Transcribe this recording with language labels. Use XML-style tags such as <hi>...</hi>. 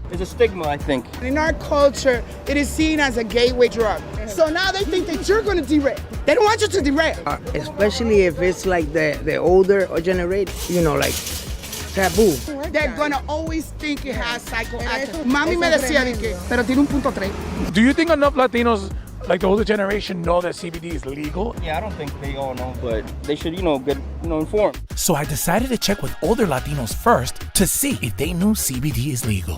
<en>There's a stigma, I think. In our culture, it is seen as a gateway drug. So now they think that you're going to derail. They don't want you to derail. Especially if it's like the older generation, you know, like taboo. They're going to always think it has psychoactive.</en> <es>Mami me decía de que, pero tiene un punto 3.</es> <en>Do you think enough Latinos, like the older generation, know that CBD is legal? Yeah, I don't think they all know, but they should, get, informed. So I decided to check with older Latinos first to see if they knew CBD is legal.</en>